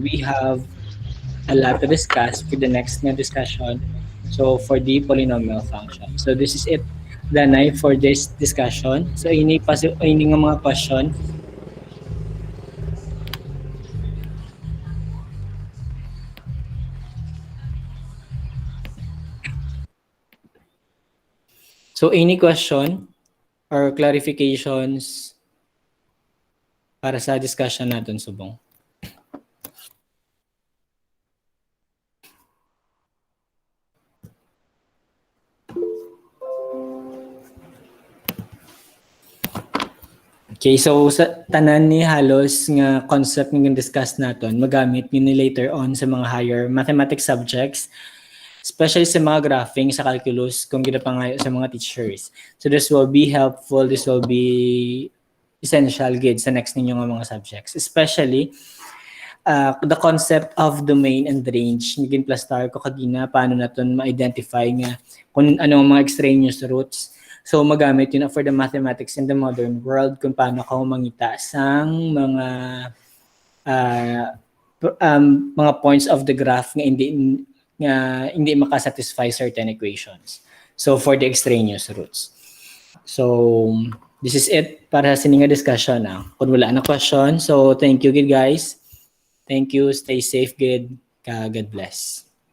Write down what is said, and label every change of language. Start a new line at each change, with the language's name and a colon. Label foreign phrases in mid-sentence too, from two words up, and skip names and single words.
English: We have a lot to discuss for the next nga discussion. So for the polynomial function. So this is it, Danay, for this discussion.
Hiligaynon: So ini nga mga question. So
English: any question or clarifications
Hiligaynon: para sa discussion natin, Subong? Okay, so sa tanan ni halos nga concept nga discuss naton, magamit ni later on sa mga
English: higher mathematics subjects,
Hiligaynon: especially sa mga graphing sa calculus kung ginapangayo sa mga teachers.
English: So this will be helpful, this will be essential
Hiligaynon: gid sa
English: next
Hiligaynon: ninyo nga mga
English: subjects, especially the concept of domain and range.
Hiligaynon: Naging plastar ko kagina paano naton ma-identify nga kung anong mga
English: extraneous roots.
Hiligaynon: So magamit yun
English: for the mathematics in the modern world
Hiligaynon: kung paano ka mangita sang mga
English: points of the graph
Hiligaynon: nga hindi makasatisfy
English: certain equations. So for the extraneous roots. So this is it
Hiligaynon: para sa sininga
English: discussion.
Hiligaynon: Kung wala na question, so
English: thank you good guys. Thank you, stay safe good. God bless.